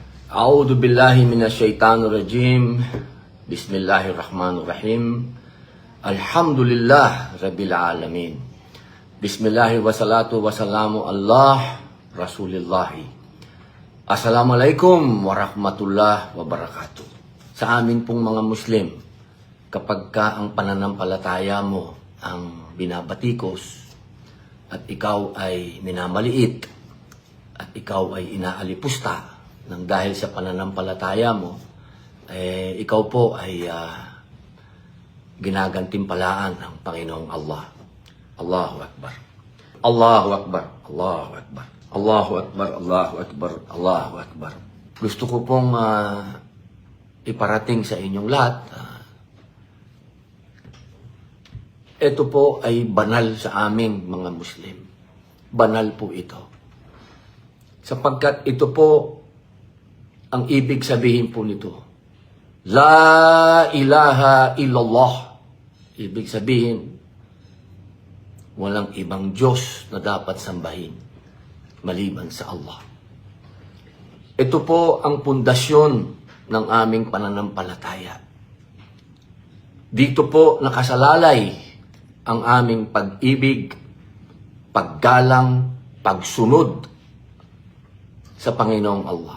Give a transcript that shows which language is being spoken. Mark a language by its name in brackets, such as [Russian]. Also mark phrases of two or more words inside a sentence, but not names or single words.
[Arabic] أعوذ بالله من الشيطان الرجيم. بسم الله الرحمن الرحيم. الحمد لله رب العالمين. بسم الله والصلاة والسلام على رسول الله. السلام عليكم ورحمة الله وبركاته. [Filipino] Sa amin pong mga Muslim, kapag ka ang pananampalataya mo ang binabatikos at ikaw ay minamaliit at ikaw ay inaalipusta nang dahil sa pananampalataya mo, ikaw po ay ginagantimpalaan ng Panginoong Allah. [Arabic] الله أكبر. الله أكبر. الله أكبر. الله أكبر. الله أكبر. الله أكبر. [Filipino] Gusto ko pong iparating sa inyong lahat. Ito po ay banal sa aming mga Muslim. Banal po ito. Sapagkat ito po ang ibig sabihin po nito. [Arabic] لا إله إلا الله. [Filipino] Ibig sabihin, walang ibang Diyos na dapat sambahin maliban sa Allah. Ito po ang pundasyon ng aming pananampalataya. Dito po nakasalalay ang aming pag-ibig, paggalang, pagsunod sa Panginoong Allah.